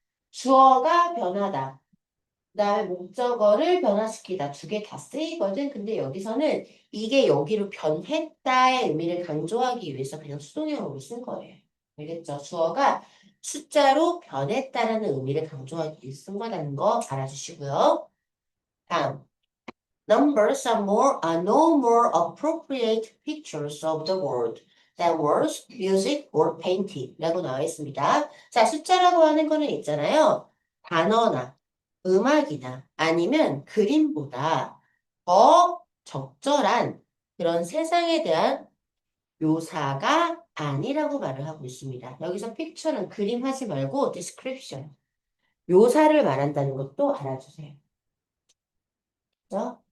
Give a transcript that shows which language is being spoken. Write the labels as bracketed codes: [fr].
[ko] 주어가 변하다. 그다음에 목적어를 변화시키다. 두 개 다 쓰이거든. 근데 여기서는 이게 여기로 변했다의 의미를 강조하기 위해서 그냥 수동형으로 쓴 거예요. 알겠죠? 주어가 숫자로 변했다라는 의미를 강조하기 위해서 쓴 거라는 거 알아주시고요. 다음. [en] Numbers are no more appropriate pictures of the world than words, music, or painting [ko] 라고 나와 있습니다. 자, 숫자라고 하는 거는 있잖아요. 단어나 음악이나 아니면 그림보다 더 적절한 그런 세상에 대한 묘사가 아니라고 말을 하고 있습니다. 여기서 픽처는 그림 하지 말고 description, 묘사를 말한다는 것도 알아주세요. 그죠?